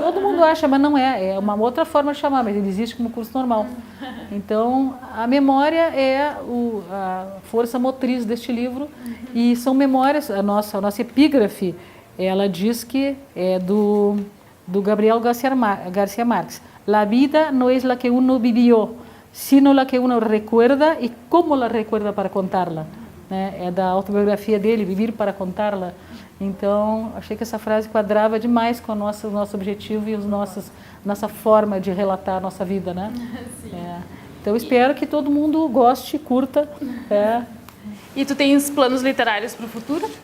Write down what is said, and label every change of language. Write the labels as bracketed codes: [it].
[pt] Todo mundo acha, mas não é. É uma outra forma de chamar, mas ele existe como curso normal. Então, a memória é a força motriz deste livro. E são memórias, a nossa epígrafe, ela diz que é do Gabriel García Márquez. [es] La vida no es la que uno vivió, sino la que uno recuerda y cómo la recuerda para contarla. [pt] Né? É da autobiografia dele, Viver para Contá-la. Então, achei que essa frase quadrava demais com o nosso objetivo e nossa forma de relatar a nossa vida. Né? Então, espero que todo mundo goste, curta. E tu tens planos literários para o futuro?